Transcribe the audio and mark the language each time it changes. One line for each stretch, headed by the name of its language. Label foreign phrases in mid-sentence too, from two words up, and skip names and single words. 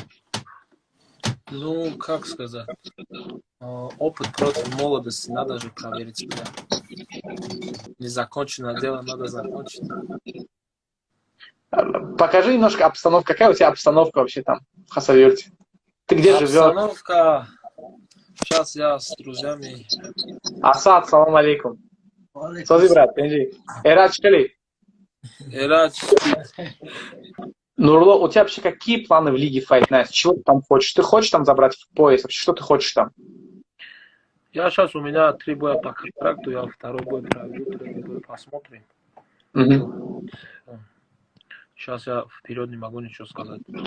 Russian: Ну, как сказать, опыт против молодости, надо же проверить себя. Незаконченное дело надо закончить. Покажи немножко обстановку. Какая у тебя обстановка вообще там в Хасавюрте? Ты где живешь? Обстановка. Сейчас я с друзьями. Асад, салам алейкум. Сози, брат, пенджи. Эрач Кали. Эрач. Нурло, у тебя вообще какие планы в лиге Fight Night? Чего ты там хочешь? Ты хочешь там забрать в пояс? Вообще, что ты хочешь там? Я сейчас, у меня 3 боя по контракту, я второй бой проведу, третий бой посмотрим. Сейчас я вперед не могу ничего сказать.